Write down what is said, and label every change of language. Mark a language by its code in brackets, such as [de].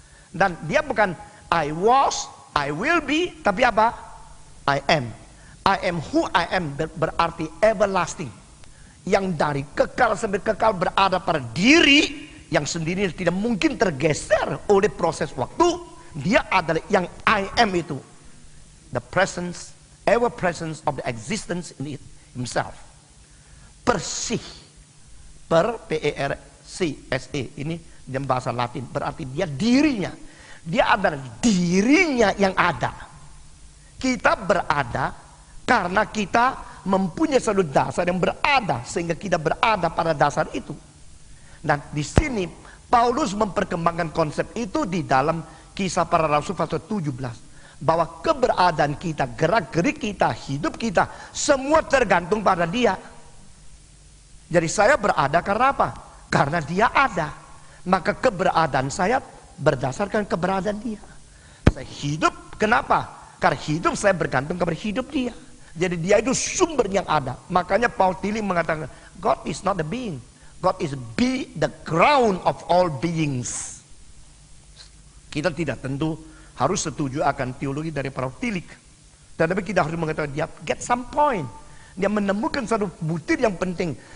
[id] Dan dia bukan [en] I was, I will be, [id] tapi apa? [en] I am. I am who I am [id] berarti everlasting. Yang dari kekal sampai kekal berada pada diri yang sendiri tidak mungkin tergeser oleh proses waktu. Dia adalah yang I am itu. [en] The presence, ever presence of the existence in it himself. Persih. P-E-R-C-S-E. [id] Ini dalam bahasa Latin. Berarti dia dirinya. Dia adalah dirinya yang ada. Kita berada karena kita mempunyai satu dasar yang berada. Sehingga kita berada pada dasar itu. Dan di sini Paulus memperkembangkan konsep itu di dalam Kisah Para Rasul pasal 17. Bahwa keberadaan kita, gerak-gerik kita, hidup kita, semua tergantung pada dia. Jadi saya berada karena apa? Karena dia ada. Maka keberadaan saya berdasarkan keberadaan dia. Saya hidup, kenapa? Karena hidup saya bergantung kepada hidup dia. Jadi dia itu sumber yang ada. Makanya Paul Tillich mengatakan, [en] God is not the being. God is the ground of all beings. [id] Kita tidak tentu harus setuju akan teologi dari Paul Tillich. Tetapi kita harus mengetahui dia [en] get some point. [id] Dia menemukan satu butir yang penting.